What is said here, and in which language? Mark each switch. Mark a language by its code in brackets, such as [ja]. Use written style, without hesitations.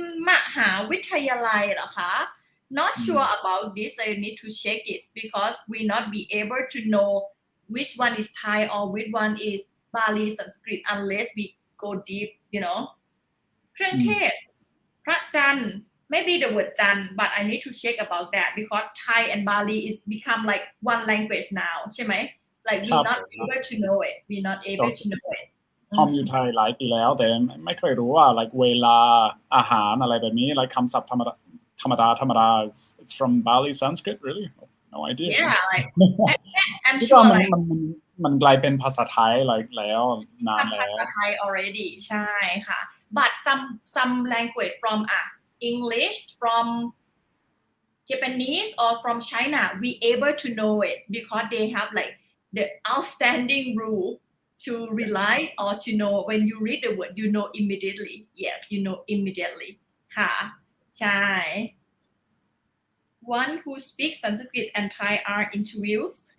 [th] มหาวิทยาลัยเหรอคะ [en] Not sure about this. I need to check it because we not be able to know which one is Thai or which one is Pali Sanskrit unless we go deep, you know. เครื่องเทศ พระจันทร์ maybe the word จันทร์ but I need to check about that because Thai and Bali is become like one language now [th] ใช่ไหม [en] like we not able to know it we not able to know it [th] ทอมอยู่ไทยหลายปีแล้วแต่ไม่เคยรู้ว่า like เวลาอาหารอะไรแบบนี้ like คำศัพท์ธรรมดา [en] it's from Bali Sanskrit really no idea yeah like I'm [th] ที่ [en] sure [th] มันกลายเป็นภาษาไทย like แล้วนานแล้ว [en] ภาษาไทย already ใช่ค่ะ but some language from English from Japanese or from China we able to know it because they have like the outstanding rule to rely or to know when you read the word you know immediately yes you know immediately [th] ค่ะใช่ [en] one who speaks Sanskrit and Thai are interviews